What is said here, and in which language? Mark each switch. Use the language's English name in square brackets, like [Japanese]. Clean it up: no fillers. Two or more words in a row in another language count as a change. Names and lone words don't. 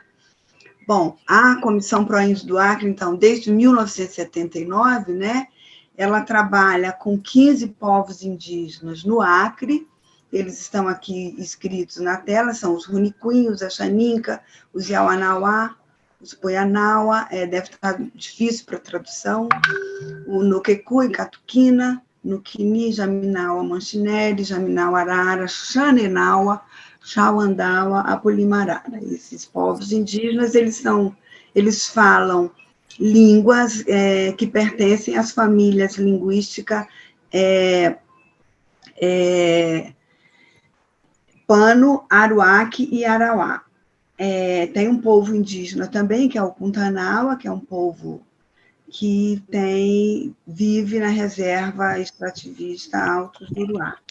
[Portuguese] Bom, a Comissão Pró-Índio do Acre, então, desde 1979, né, ela trabalha com 15 povos indígenas no Acre. Eles estão aqui escritos na tela, são os Runicuim, os Axaninca, os Yauanauá, os Poianaua, deve estar difícil para tradução, o Noquecui, Catuquina, Nuquini, Jaminaua, Manchinelli, Jaminaua Arara, Xanenaua, Xauandaua, Apolimarara. Esses povos indígenas, eles falam línguas que pertencem às famílias linguísticas Pano, Aruaque e Arauá. Tem um povo indígena também, que é o Puntanaua, que é um povo que vive na reserva extrativista Altos do Uruá.